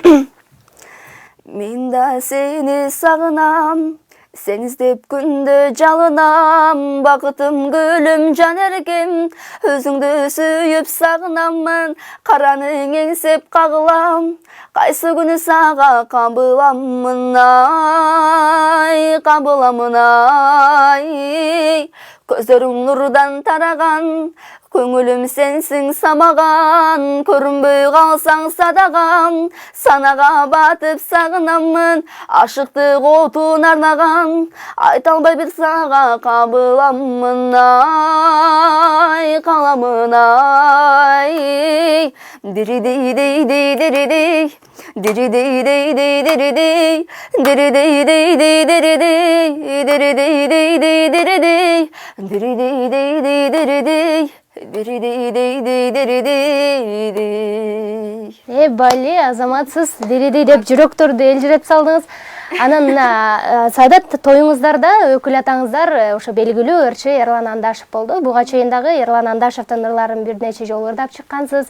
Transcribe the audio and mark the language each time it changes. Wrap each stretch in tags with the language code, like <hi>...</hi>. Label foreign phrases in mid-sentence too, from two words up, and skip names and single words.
<ky>Мен да сени сагынам, Sen izdep күндө жалынам, бакытым гүлүм жан эргем, өзүңдү сүйүп сагынамын, караның эңсеп кагылам, кайсы күнү сага кабыламын ай, кабыламын ай. Көзөрүң нурдан тараган, көңүлүм сенсиң самаган, көрүнбөй калсаң садагам, санага батып сагынамын, ашыктык отун арнаган, айта албай бир сага кабыламын ай, каламын ай. Диридей дей дей диридей, диридей дей дей диридей, диридей дей дей диридей, диридей дей дей диридей, диридей дей дей диридей. Бали, азаматсыз диридей деп жүрөктөрдү элжиреп салдыңыз. Анан Саадат тоюңуздарда өкүл атаңыздар ошо белгилүү ырчы Эрлан Андашев болду. Буга чейин дагы Эрлан Андашевдин ырларын бир нече жолу ырдап чыккансыз.</ky>